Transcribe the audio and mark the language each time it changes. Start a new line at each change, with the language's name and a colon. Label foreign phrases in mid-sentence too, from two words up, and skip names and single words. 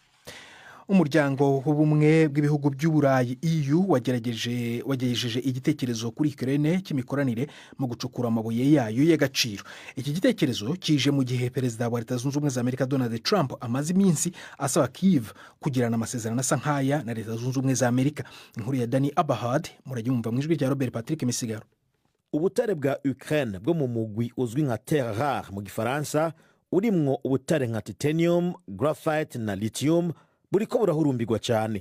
Kinyarwanda: Umuryango w'ubumwe bw'ibihugu by'Uburayi EU wagejeje igitekerezo kuri Ukraine cy'imikoranire mu gucukura amabuye yayo y'agaciro. Iki gitekerezo kije mu gihe perezida wa Leta Zunze Ubumwe za Amerika Donald Trump amaze iminsi asaba Kyiv kugirana amasezerano asa nk'aya na Leta Zunze Ubumwe za Amerika. Inkuru ya Dani Abahad murayumva mu ijwi rya Robert Patrick Misigaro.
Rundi: Ubutare bwa Ukraine bwo mu mugwi uzwi nka
French: terre rare
Rundi: mu gifaransa urimwo ubutare nka titanium, graphite na lithium buriko burahurumbirwa cyane.